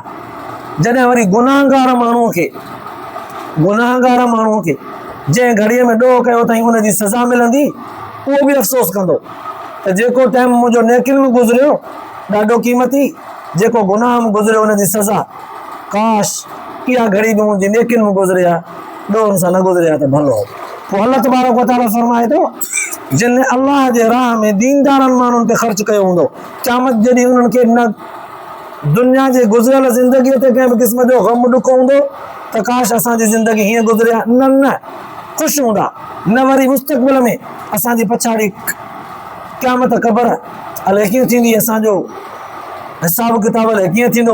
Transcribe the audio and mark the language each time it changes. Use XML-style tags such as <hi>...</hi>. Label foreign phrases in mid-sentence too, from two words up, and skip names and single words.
<sd>जॾहिं वरी गुनाहगार माण्हूअ खे जंहिं घड़ीअ में ॾोह कयो अथई उनजी सज़ा मिलंदी, उहो बि अफ़सोस कंदो त जेको टाइम मुंहिंजो नेकियुनि में गुज़रियो ॾाढो क़ीमती, जेको गुनाह में गुज़रियो उनजी सज़ा, काश इहा घड़ी बि मुंहिंजी नेकियुनि में गुज़रे हा, ॾोहनि सां न गुज़रे हा त भलो हो। पोइ अल्लाह</sd> <ar>تبارك وتعالى</ar> <sd>फरमाए थो जिन अल्लाह जे राह में दीनदारनि माण्हुनि ते ख़र्च कयो हूंदो, क़यामत जॾहिं उन्हनि खे न दुनिया जे गुज़रियल ज़िंदगीअ ते कंहिं बि क़िस्म जो ग़म ॾुख हूंदो त काश असांजी ज़िंदगी हीअं गुज़रिया, न न, ख़ुशि हूंदा, न वरी मुस्तक़बिल में असांजी पछाड़ी क़यामत क़बर अलाए कीअं थींदी, असांजो हिसाब किताब अलाए कीअं थींदो।</sd>